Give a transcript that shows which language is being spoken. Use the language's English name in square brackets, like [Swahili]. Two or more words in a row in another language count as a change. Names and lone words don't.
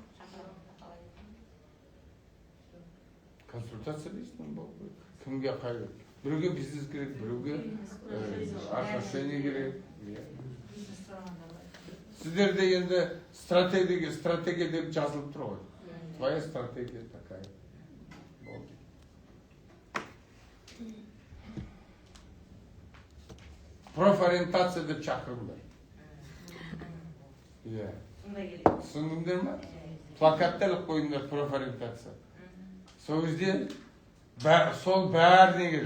[Kazakh] Шақырамыз қалай? Консультация дейсің бұл. Кімге қай? Біреуге бизнес керек, біреуге отношение керек. Бизнес тұрғанда бар. Сіздерде енді стратегия деп жазылып тұр ғой. [Russian] Твоя стратегия такая. [Kazakh] Болды. Профориентация деп шақырыңдар. Иә. Сонда керек. Түсіндіңдер ме? Плакаттар қойыңдар профориентация. Сол кезде сол бәріне керек.